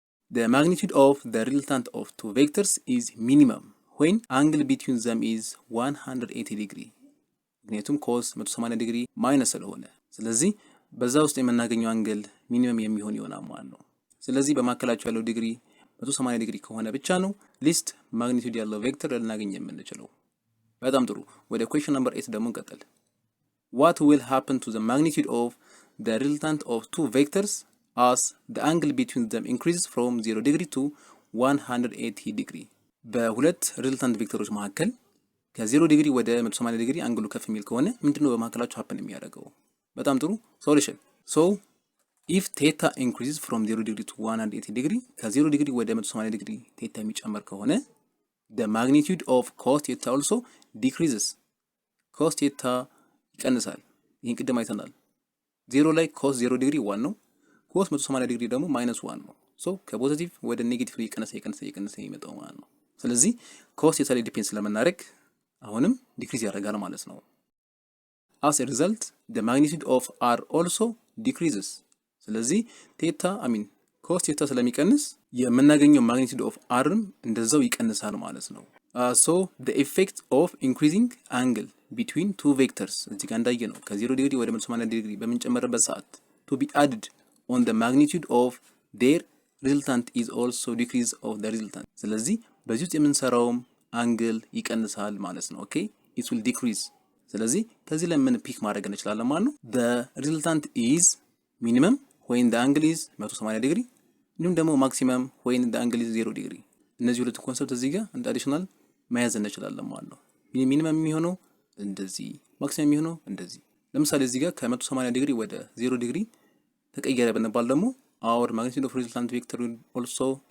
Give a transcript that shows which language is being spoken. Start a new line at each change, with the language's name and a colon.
English: the magnitude of the resultant of two vectors is minimum when angle between them is 180 degree።
Amharic: ምክንያቱም cos 180 ዲግሪ ማይነስ ስለሆነ ስለዚህ በዛ ውስጥ የምናገኘው አንግል ሚኒመም የሚሆን ይሆናል ማለት ነው። ስለዚህ በማከላቸው ያለው ዲግሪ 180 ዲግሪ ከሆነ ብቻ ነው ሊስት ማግኒቲዩድ ያለው ቬክተር ልናገኝ የምንችለው። በጣም ጥሩ። ወደ
English: question number 8
Amharic: ደግሞ እንቀጥል።
English: What will happen to the magnitude of the resultant of two vectors as the angle between them increases from 0 degree to 180 degree?
Amharic: በሁለት ሪዝልታንት ቬክተሮች መካከል ከ0 ዲግሪ ወደ 180 ዲግሪ አንግሉ ከፍ የሚል ከሆነ ምንድነው በመካከላቸው ሀፕን የሚያደርገው? በጣም ጥሩ ሶሉሽን።
English: so if theta increases from 0 degree to 180 degree
Amharic: ከ0 ዲግሪ ወደ 180 ዲግሪ ቴታ የሚጨመር ከሆነ
English: the magnitude of cos theta also decreases.
Amharic: cos theta ይቀንሳል። ይህን ቅድም አይተናል። 0 ላይ cos 0 ዲግሪ 1 ነው። cos 180 ዲግሪ ደግሞ -1 ነው። so ከፖዚቲቭ ወደ ኔጌቲቭ እየቀነሰ የሚመጣው ማለት ነው። ስለዚህ cos theta ላይ ዲፔንድ ስለምናደርግ አሁንም ዲክሪዝ ያደርጋል ማለት ነው።
English: as a result the magnitude of r also decreases.
Amharic: ስለዚህ cos theta ስለሚቀንስ የምናገኘው magnitude of rም እንደዛው ይቀንሳል ማለት ነው።
English: so the effect of increasing angle between two vectors
Amharic: እዚህ ጋር እንዳየ ነው ከ0 ዲግሪ ወደ 180 ዲግሪ በምንጨምርበት ሰዓት
English: to be added on the magnitude of their resultant is also decrease of the resultant.
Amharic: ስለዚህ በዚህ ውስጥ የምንሰራውም አንግል ይቀንሳል ማለት ነው። ኦኬ
English: it will decrease።
Amharic: ስለዚህ ከዚህ ላይ ምን ፒክ ማድረግ እንችላለን ማለት ነው።
English: the resultant is minimum when the angle is 180
Amharic: ዲግሪ እንዲሁም ደግሞ
English: maximum when the angle is 0
Amharic: ዲግሪ። እነዚህ ሁለት ኮንሰፕት እዚህ ጋር እንደ አዲሽናል መያዝ እንችላለን ማለት ነው። ሚኒመም የሚሆነው እንደዚህ፣ ማክሲመም የሚሆነው እንደዚህ። ለምሳሌ እዚህ ጋር ከ180 ዲግሪ ወደ 0 ዲግሪ ተቀየረ ብንባል ደግሞ
English: our magnitude of resultant vector will also